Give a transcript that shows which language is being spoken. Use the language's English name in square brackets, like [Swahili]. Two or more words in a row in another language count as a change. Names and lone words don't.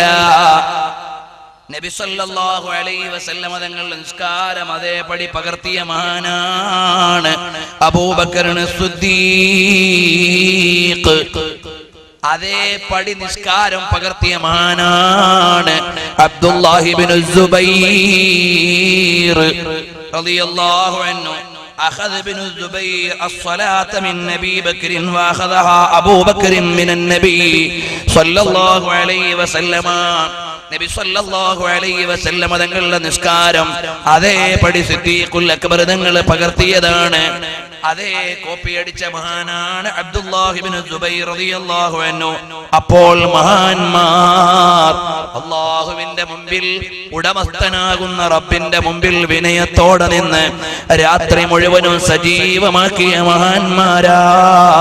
[Malayalam] നബി [Arabic] صلى الله عليه وسلم [Malayalam] തങ്ങൾ നിസ്കാരം അതേപടി പകർത്തിയ മഹാനാണ് അബൂബക്കർ സിദ്ദീഖ്. അതേപടി നിസ്കാരം പകർത്തിയ മഹാനാണ് അബ്ദുല്ലാഹി ഇബ്നു സുബൈർ [Arabic] رضي الله عنه. أخذ ابن الزبير الصلاة من أبي بكر وأخذها أبو بكر من النبي صلى الله عليه وسلم. [Malayalam] നബി [Arabic] صلى الله عليه وسلم [Malayalam] തങ്ങളുടെ നിസ്കാരം അതേപടി സിദ്ദീഖുൽ അക്ബർ തങ്ങൾ പകർത്തിയതാണ്. അതേ കോപ്പി അടിച്ച മഹാനാണ് അബ്ദുല്ലാഹി ഇബ്നു സുബൈർ [Arabic] رضي الله عنه. [Malayalam] അപ്പോൾ മഹാന്മാർ അല്ലാഹുവിന്റെ മുമ്പിൽ, ഉടമസ്ഥനാകുന്ന റബ്ബിന്റെ മുമ്പിൽ വിനയത്തോടെ നിന്ന് രാത്രി മുഴുവനും സജീവമാക്കിയ മഹാന്മാരാ.